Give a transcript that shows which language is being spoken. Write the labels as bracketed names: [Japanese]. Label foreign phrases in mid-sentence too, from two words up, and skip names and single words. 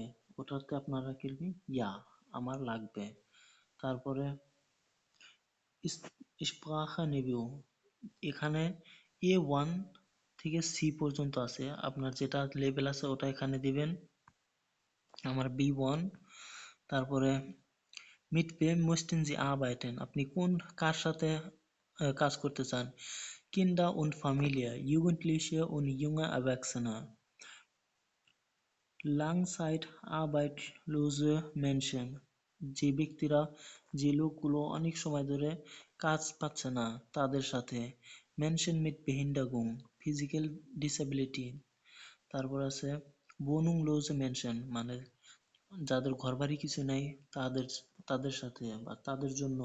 [Bangla] ওটাতে আপনারা লিখবেন ইয়া, আমার লাগবে। তারপরে [German] Sprache Niveau, [Bangla] এখানে A1 থেকে C পর্যন্ত আছে, আপনার যেটা লেভেল আছে ওটা এখানে দিবেন। আমার B1। তারপরে [German] mit wem möchten Sie arbeiten, [Bangla] আপনি কোন কার সাথে কাজ করতে চান। [German] Kinder und Familie, Jugendliche und junge Erwachsene, Langzeitarbeitslose Menschen, [Bangla] যে ব্যক্তিরা যে লোকগুলো অনেক সময় ধরে কাজ পাচ্ছে না তাদের সাথে। [German] Menschen mit Behinderung, [English] Physical Disability, [Bangla] তারপর আছে [German] wohnungslose Menschen, [Bangla] মানে যাদের ঘরবাড়ি কিছু নাই তাদের তাদের সাথে বা তাদের জন্য।